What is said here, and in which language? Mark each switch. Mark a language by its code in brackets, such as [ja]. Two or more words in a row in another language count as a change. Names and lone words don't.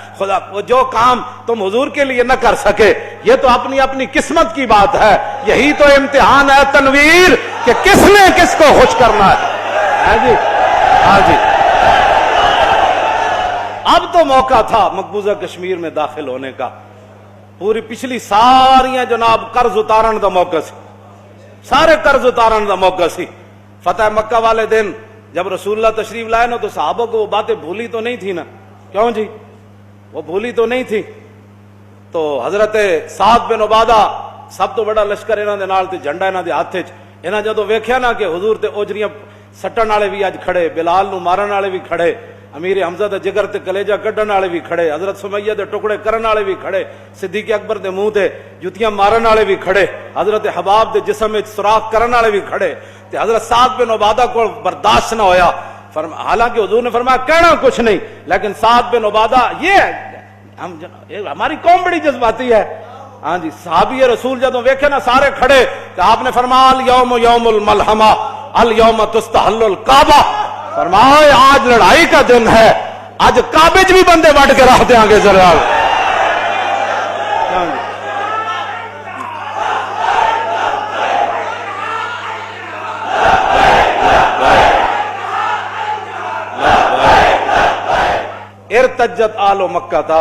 [ur] خدا وہ جو کام تم حضور کے لیے نہ کر سکے یہ تو اپنی قسمت کی بات ہے. یہی تو امتحان ہے تنویر کہ کس نے کس کو خوش کرنا ہے. جی ہاں جی، اب تو موقع تھا مقبوضہ کشمیر میں داخل ہونے کا. [pa] پوری پچھلی ساریاں جناب قرض اتارن دا موقع سی، سارے قرض اتارن دا موقع سی. [ur] فتح مکہ والے دن جب رسول اللہ تشریف لائے نا تو صحابہ کو وہ باتیں بھولی تو نہیں تھی نا. کیوں جی؟ وہ بھولی تو نہیں تھی. تو حضرت سعد بن عبادہ سب تو بڑا لشکر [pa] انہاں دے نال تے جھنڈا انہاں دے ہاتھ وچ. انہاں جدوں ویکھیا نا کہ حضور تے اوجریاں سٹن والے بھی اج کھڑے، بلال نو مارن والے بھی کھڑے، امیر حمزہ دے جگر تے کلیجہ کڈن والے بھی کھڑے، حضرت سمیہ دے ٹکڑے کرن والے بھی کھڑے، صدیق اکبر دے منہ تے جوتیاں مارن والے بھی کھڑے، حضرت حباب دے جسم وچ سوراخ کرن والے بھی کھڑے. تے حضرت سعد بن عبادہ کو برداشت نہ ہویا. [ur] حالانکہ حضور نے فرمایا کہنا کچھ نہیں، لیکن سعد بن عبادہ ہماری قوم بڑی جذباتی ہے. ہاں جی، صحابی رسول [pa] جدوں ویکھے نا سارے کھڑے [ur] کہ آپ نے فرمایا [ar] الیوم یوم الملحمہ الیوم تستحل الکعبہ، [ur] فرمایا آج لڑائی کا دن ہے، آج کعبے بھی بندے وڈ کے رکھ دیں گے. [ar] ذرا ارتجت آل مکہ تھا.